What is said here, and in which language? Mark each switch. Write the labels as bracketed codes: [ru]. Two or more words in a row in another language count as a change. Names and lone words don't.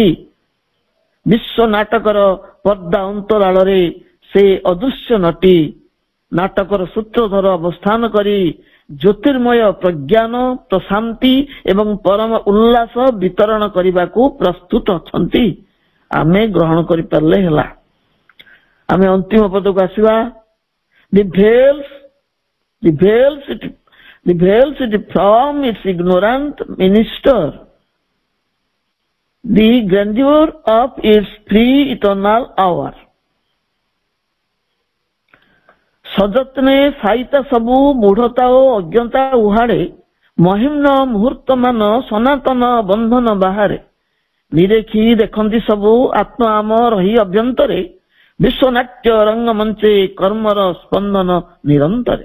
[or] ବିଶ୍ୱ ନାଟକର ପର୍ଦ୍ଦା ଅନ୍ତରାଳରେ ସେ ଅଦୃଶ୍ୟ ନଟି ନାଟକର ସୂତ୍ରଧର ଅବସ୍ଥାନ କରି ଜ୍ୟୋତିର୍ମୟ ପ୍ରଜ୍ଞାନ, ପ୍ରଶାନ୍ତି ଏବଂ ପରମ ଉଲ୍ଲାସ ବିତରଣ କରିବାକୁ ପ୍ରସ୍ତୁତ ଅଛନ୍ତି। ଆମେ ଗ୍ରହଣ କରିପାରିଲେ ହେଲା। ଆମେ ଅନ୍ତିମ ପଦକୁ ଆସିବା। [en] The veils it from its ignorant minister, the grandeur of its free eternal hour. [or] ସଯତ୍ନେ ସାଇତା ସବୁ ମୂଢତା ଓ ଅଜ୍ଞତା ଉହାଡେ, ମହିମ୍ନ ମୁହୂର୍ତ୍ତ ମାନ ସନାତନ ବନ୍ଧନ ବାହାରେ। ନିରେଖି ଦେଖନ୍ତି ସବୁ ଆତ୍ମା ଆମ ରହି ଅଭ୍ୟନ୍ତରେ, ବିଶ୍ୱନାଟ୍ୟ ରଙ୍ଗମଞ୍ଚେ କର୍ମର ସ୍ପନ୍ଦନ ନିରନ୍ତରେ।